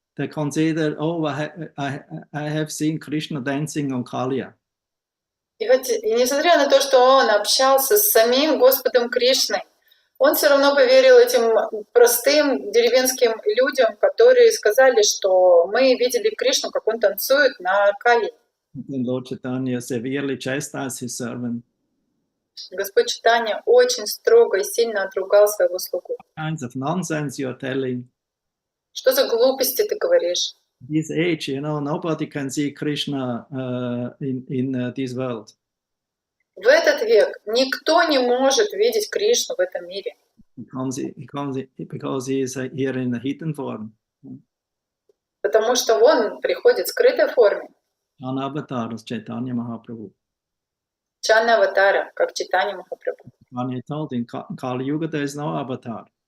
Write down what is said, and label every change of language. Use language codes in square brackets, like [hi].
[en] They considered, oh, I have seen Krishna dancing on Kaliya. [ru] И несмотря на то, что он общался с самим Господом Кришной, он все равно поверил этим простым деревенским людям, которые сказали, что мы видели Кришну, как он танцует на Кали. [en] Lord Chaitanya severely chastised his servant. [ru] Господь Чайтанья очень строго и сильно отругал своего слугу. [en] Kinds of nonsense you are telling. [ru] Что за глупости ты говоришь? [en] This age, nobody can see Krishna in this world. [ru] В этот век никто не может видеть Кришну в этом мире. [en] Because he is here in a hidden form. [ru] Потому что он приходит в скрытой форме. [en] An avatar of Chaitanya Mahaprabhu. [ru] Чанна аватара, как Чайтанья Махапрабху. [en] Chaitanya told in Kali Yuga there is no avatar.